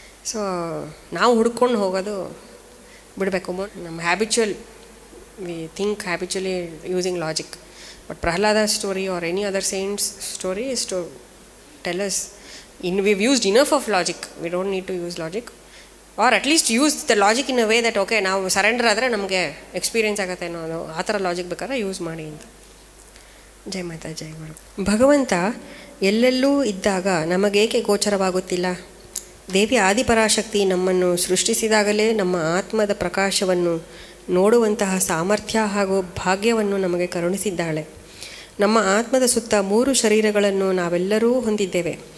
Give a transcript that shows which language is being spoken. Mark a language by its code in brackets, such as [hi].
[kn] So ನಾವು ಹುಡ್ಕೊಂಡು ಹೋಗೋದು ಬಿಡಬೇಕು. ನಮ್ಮ habitual [en] We think habitually using logic. But Prahlada's story or any other saint's story is to tell us, we've used enough of logic, we don't need to use logic, or at least use the logic in a way that okay [kn] ನಾವು surrender ಆದರೆ ನಮಗೆ experience ಆಗುತ್ತೆ ಅನ್ನೋದು ಆ ಥರ logic ಬೇಕಾದ್ರೆ use ಮಾಡಿ ಅಂತ. ಜೈ ಮಾತಾ ಜೈ ಗುರು. ಭಗವಂತ ಎಲ್ಲೆಲ್ಲೂ ಇದ್ದಾಗ ನಮಗೇಕೆ ಗೋಚರವಾಗುತ್ತಿಲ್ಲ? ದೇವಿ ಆದಿಪರಾಶಕ್ತಿ ನಮ್ಮನ್ನು ಸೃಷ್ಟಿಸಿದಾಗಲೇ ನಮ್ಮ ಆತ್ಮದ ಪ್ರಕಾಶವನ್ನು ನೋಡುವಂತಹ ಸಾಮರ್ಥ್ಯ ಹಾಗೂ ಭಾಗ್ಯವನ್ನು ನಮಗೆ ಕರುಣಿಸಿದ್ದಾಳೆ. ನಮ್ಮ ಆತ್ಮದ ಸುತ್ತ 3 ಶರೀರಗಳನ್ನು ನಾವೆಲ್ಲರೂ ಹೊಂದಿದ್ದೇವೆ.